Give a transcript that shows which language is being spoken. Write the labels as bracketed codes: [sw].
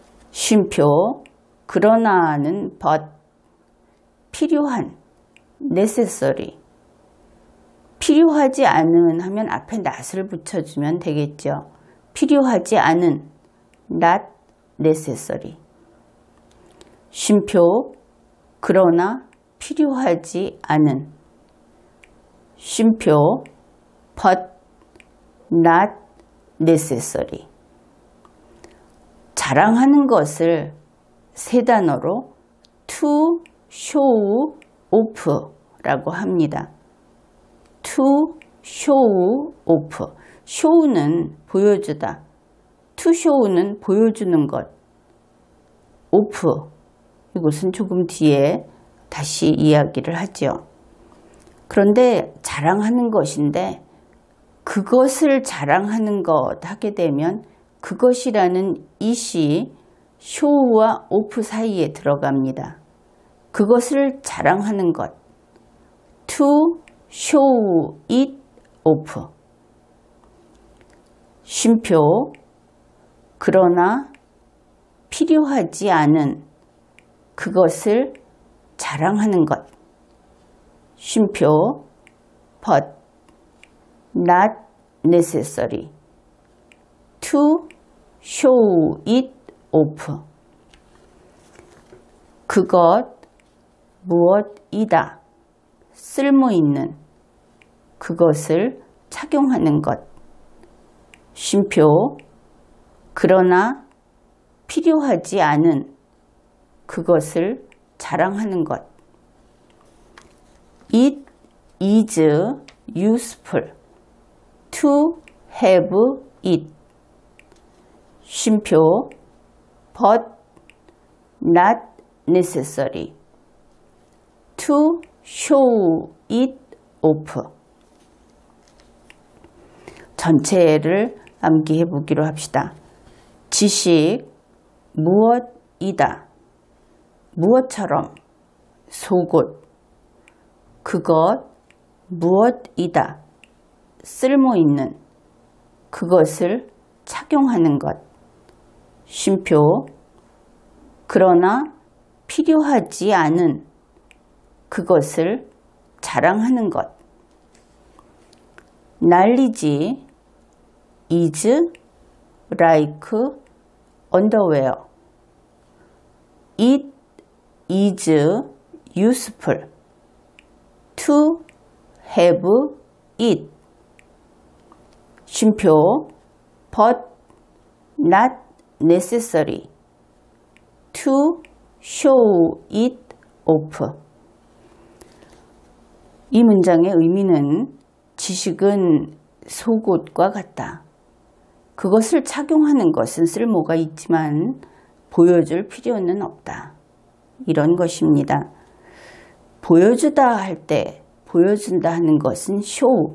[ko] 쉼표, 그러나는 but, 필요한, necessary. 필요하지 않은 하면 앞에 not을 붙여주면 되겠죠. 필요하지 않은, [en] not necessary. [ko] 쉼표, 그러나 필요하지 않은. 쉼표, [en] but not necessary. [ko] 자랑하는 것을 세 단어로 [en] to show off [ko] 라고 합니다. [en] to show off. show는 [ko] 보여주다. [en] to show [ko] 는 보여주는 것. [en] off. [ko] 이것은 조금 뒤에 다시 이야기를 하죠. 그런데 자랑하는 것인데 그것을 자랑하는 것 하게 되면 그것이라는 it이 show와 off 사이에 들어갑니다. 그것을 자랑하는 것. [en] to show it off. [ko] 쉼표, 그러나 필요하지 않은 그것을 자랑하는 것. 쉼표, [en] but not necessary to show it off. [ko] 그것, 무엇이다, 쓸모있는, 그것을 착용하는 것. 쉼표, 그러나 필요하지 않은, 그것을 자랑하는 것. [en] It is useful to have it. [ko] 쉼표, [en] but not necessary to show it off. [ko] 전체를 암기해 보기로 합시다. 지식, 무엇이다, 무엇처럼, 속옷, 그것, 무엇이다, 쓸모있는, 그것을 착용하는 것. 쉼표, 그러나 필요하지 않은, 그것을 자랑하는 것. [en] knowledge is like underwear. It is useful to have it. [ko] 쉼표 [en] but not necessary to show it off. [ko] 이 문장의 의미는 지식은 속옷과 같다. 그것을 착용하는 것은 쓸모가 있지만 보여줄 필요는 없다. 이런 것입니다. 보여주다 할 때 보여준다 하는 것은 쇼.